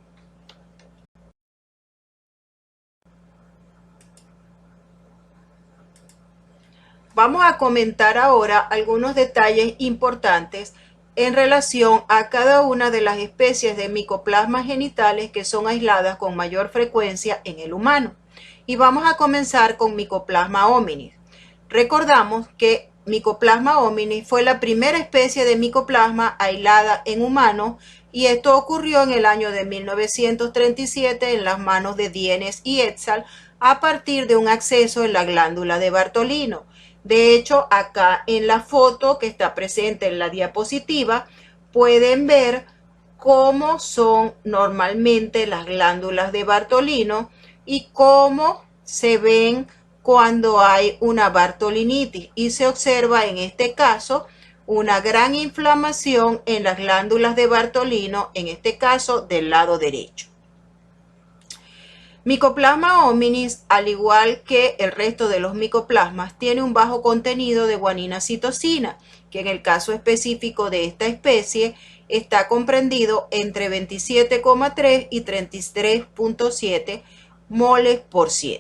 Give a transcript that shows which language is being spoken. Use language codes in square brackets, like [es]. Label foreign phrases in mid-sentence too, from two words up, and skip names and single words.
[es] Vamos a comentar ahora algunos detalles importantes en relación a cada una de las especies de micoplasmas genitales que son aisladas con mayor frecuencia en el humano. Y vamos a comenzar con Mycoplasma hominis. Recordamos que Mycoplasma hominis fue la primera especie de micoplasma aislada en humanos y esto ocurrió en el año de 1937 en las manos de Dienes y Etzal a partir de un acceso en la glándula de Bartolino. De hecho, acá en la foto que está presente en la diapositiva, pueden ver cómo son normalmente las glándulas de Bartolino y cómo se ven cuando hay una bartolinitis. Y se observa en este caso una gran inflamación en las glándulas de Bartolino, en este caso del lado derecho. Mycoplasma hominis, al igual que el resto de los micoplasmas, tiene un bajo contenido de guanina-citosina, que en el caso específico de esta especie está comprendido entre 27,3 y 33,7 moles por ciento.